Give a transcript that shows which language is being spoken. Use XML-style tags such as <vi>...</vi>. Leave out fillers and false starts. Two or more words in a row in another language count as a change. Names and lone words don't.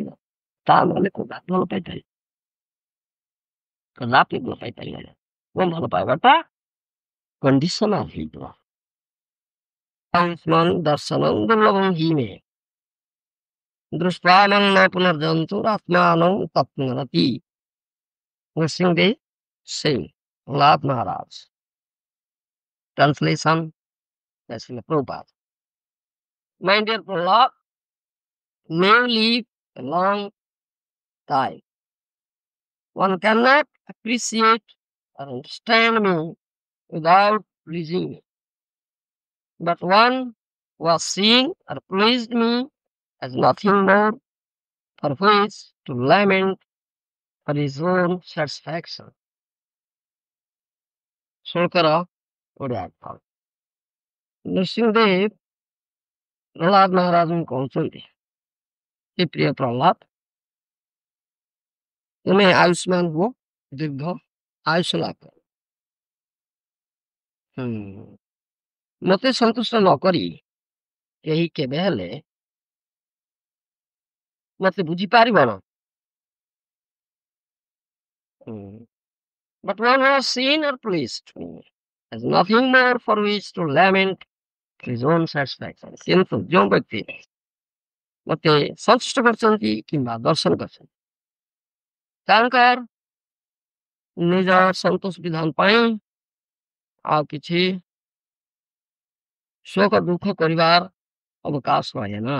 <or>ତା ନହେଲେ କଦାପି ଭଲ ପାଇପାରିବ, କଦାପି ଭଲ ପାଇପାରିବ ନା। କଣ ଭଲ ପାଇବାଟା କଣ୍ଡିସନାଲ ହେଇଯିବ।</or> <sa>ଦର୍ଶନ ଦୁର୍ଲଭം ହି ମେ ଦୃଷ୍ଟାନଂ ନ ପୁନର୍ଜନ୍ତୁରାତ୍ମାନଂ ତତ୍ନରତି।</sa> <en>Nrsimhadev Singh, Lord Maharaj. Translation by Srila Prabhupada. My dear Prahlad, may you live a long time. One cannot appreciate or understand me without pleasing me. But one who has seen or pleased me as nothing more for which to lament for his own satisfaction.</en> <or>ଶୋକର ଓଡ଼ିଆ ଅର୍ଥ। ନୃସିଂହଦେବ ପ୍ରହ୍ଲାଦ ମହାରାଜଙ୍କୁ କହୁଛନ୍ତି, ହେ ପ୍ରିୟ ପ୍ରହ୍ଲାଦ, ତୁମେ ଆୟୁଷ୍ମାନ ହୁଅ, ଦୀର୍ଘ ଆୟୁଷ ଲାଭ କର। ମତେ ସନ୍ତୁଷ୍ଟ ନ କରି କେହି କେବେ ହେଲେ ମତେ ବୁଝିପାରିବ ନା।</or> <en>But one who has seen or pleased me has nothing more for which to lament his own satisfaction.</en> <or>କିନ୍ତୁ ଯେଉଁ ବ୍ୟକ୍ତି ମତେ ସନ୍ତୁଷ୍ଟ କରିଛନ୍ତି କିମ୍ବା ଦର୍ଶନ କରିଛନ୍ତି, ତାଙ୍କର ନିଜ ସନ୍ତୋଷ ବିଧାନ ପାଇଁ ଆଉ କିଛି ଶୋକ ଦୁଃଖ କରିବାର ଅବକାଶ ରହେ ନା।</or>